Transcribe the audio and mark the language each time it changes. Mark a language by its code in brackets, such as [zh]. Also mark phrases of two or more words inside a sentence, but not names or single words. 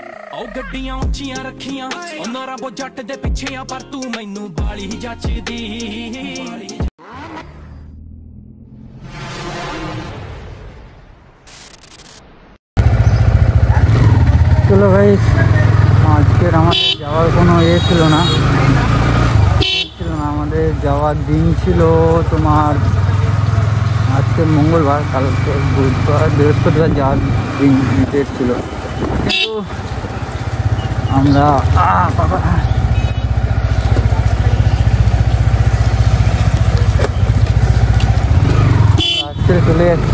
[pa] ਉਹ ਗੱਡੀਆਂ ਉੱਚੀਆਂ ਰੱਖੀਆਂ ਉਹਨਾਂ ਰੱਬੋ ਜੱਟ ਦੇ ਪਿੱਛੇ ਆ ਪਰ ਤੂੰ ਮੈਨੂੰ ਬਾਲੀ ਜੱਚਦੀ। [bn] চলো ভাই, আজকের আমাদের যাওয়ার কোনো ছিল না, আমাদের যাওয়ার দিন ছিল তোমার আজকে মঙ্গলবার, কালকে বুধবার, বৃহস্পতিবার যাওয়ার দিন ডেট ছিল, কিন্তু আমরা আজকে চলে যাচ্ছি।